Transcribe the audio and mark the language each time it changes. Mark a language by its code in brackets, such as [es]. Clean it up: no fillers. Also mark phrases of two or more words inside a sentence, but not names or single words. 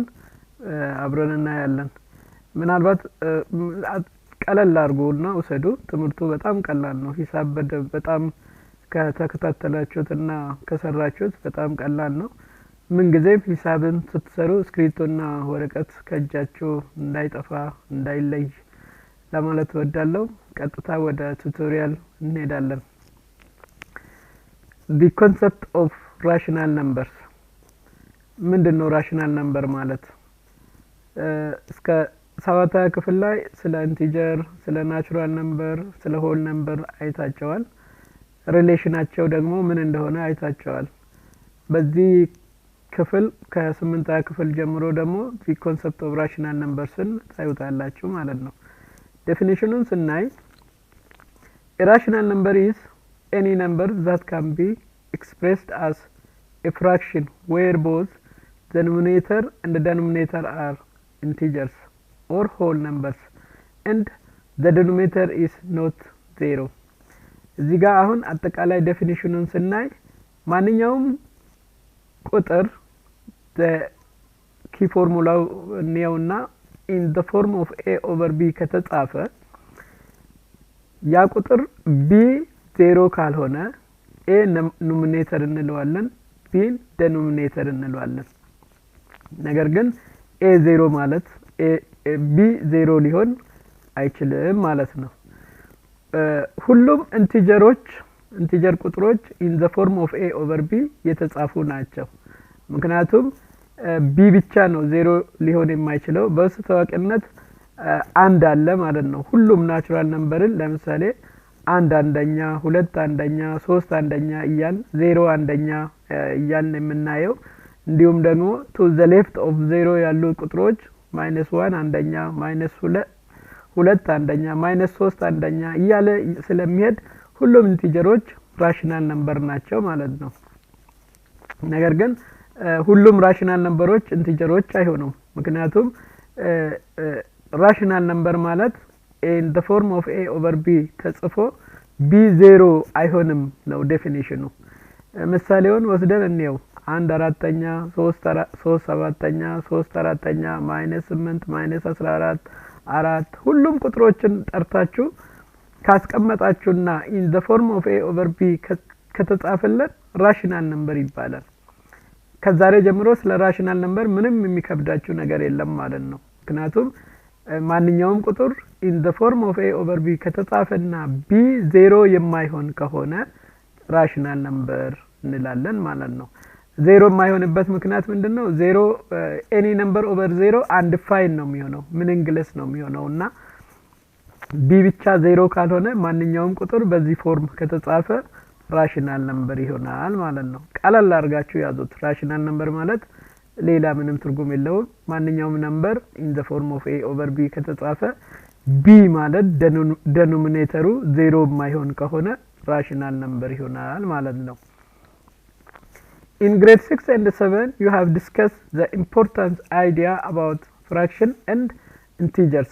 [am] አብረን እናያለን። ምናልባት ቀለል አድርጉና ውሰዱ። ትምህርቱ በጣም ቀላል ነው። ሂሳብ በጣም ከተከታተላችሁትና ከሰራችሁት በጣም ቀላል ነው። ምን ጊዜም ሂሳብን ስትሰሩ እስክሪብቶና ወረቀት ከእጃችሁ እንዳይጠፋ እንዳይለይ ለማለት እወዳለሁ። ቀጥታ ወደ ቱቶሪያል እንሄዳለን። [en] the concept of rational numbers [am] ምንድነው? [en] rational number [am] ማለት እስከ 7ኛ ክፍል ላይ ስለ ኢንቲጀር፣ ስለ [en] natural number፣ [am] ስለ [en] whole number [am] አይታቸዋል። ሪሌሽናቸው ደግሞ ምን እንደሆነ አይታቸዋል። በዚህ ክፍል ከ8ኛ ክፍል ጀምሮ ደግሞ [en] the concept of rational numbers [am] ን ታዩታላችሁ ማለት ነው። ዴፊኒሽኑን ስናይ [en] a rational number is any number that can be expressed as a fraction where both the numerator and the denominator are integers or whole numbers and the denominator is not zero። [am] እዚህ ጋር አሁን አጠቃላይ ዴፊኒሽኑን ስናይ ማንኛውም ቁጥር ኪ ፎርሙላው ነውና [en] in the form of a over b [am] ከተጻፈ ያ ቁጥር b 0 ካልሆነ a ኑሜሬተር እንለዋለን፣ b ዴኖሚኔተር እንለዋለን። ነገር ግን a 0 ማለት b 0 ሊሆን አይችልም ማለት ነው። ሁሉም ኢንቲጀር ቁጥሮች [en] in the form of a over b [am] የተጻፉ ናቸው። ምክንያቱም b ብቻ ነው 0 ሊሆን የማይችለው። በስተዋቂነት አንድ አለ ማለት ነው። ሁሉም ናቹራል ነምበርን ለምሳሌ 1 አንደኛ፣ 2 አንደኛ፣ 3 አንደኛ እያል 0 አንደኛ እያል የምናየው፣ እንዲሁም ደግሞ [en] to the left of 0 [am] ያሉ ቁጥሮች -1 አንደኛ፣ -2 አንደኛ፣ -3 አንደኛ እያለ ስለሚሄድ ሁሉም ኢንቲጀሮች [en] rational number [am] ናቸው ማለት ነው። ነገር ግን ሁሉም [en] rational numbers [am] ኢንቲጀሮች አይሆኑም። ምክንያቱም [en] rational number [am] ማለት [en] in the form of a over b [am] ተጽፎ b 0 አይሆንም ነው ዴፊኒሽኑ። ምሳሌውን ወስደን እንየው። 1 4ኛ፣ 3 7ኛ፣ 3 4ኛ፣ -8 -14 4 ሁሉም ቁጥሮችን ጠርታችሁ ካስቀመጣችሁና in [en] the form of a over b [am] ከተጻፈለት [en] rational number [am] ይባላል። ከዛሬ ጀምሮ ስለ [en] rational number [am] ምንም የሚከብዳችሁ ነገር የለም ማለት ነው። ምክንያቱም ማንኛውም ቁጥር [en] in the form of a over b [am] ከተጻፈና b 0 የማይሆን ከሆነ [en] rational number [am] እንላለን ማለት ነው። 0 የማይሆንበት ምክንያት ምንድነው? 0 [en] any number over 0 undefined [am] ነው የሚሆነው፣ meaningless ነው የሚሆነውና b ብቻ 0 ካልሆነ ማንኛውም ቁጥር በዚህ ፎርም ከተጻፈ [en] rational number [am] ይሆናል ማለት ነው። ቀላል አድርጋችሁ ያዙት። [en] rational number [am] ማለት ሌላ ምንም ትርጉም የለውም። ማንኛውም ነምበር [en] in the form of a over b [am] ከተጻፈ ቢ ማለት ዴኖሚኔተሩ ዜሮ የማይሆን ከሆነ ራሽናል ነምበር ይሆናል ማለት ነው። [en] In grade 6 and 7 you have discussed the important idea about fraction and integers.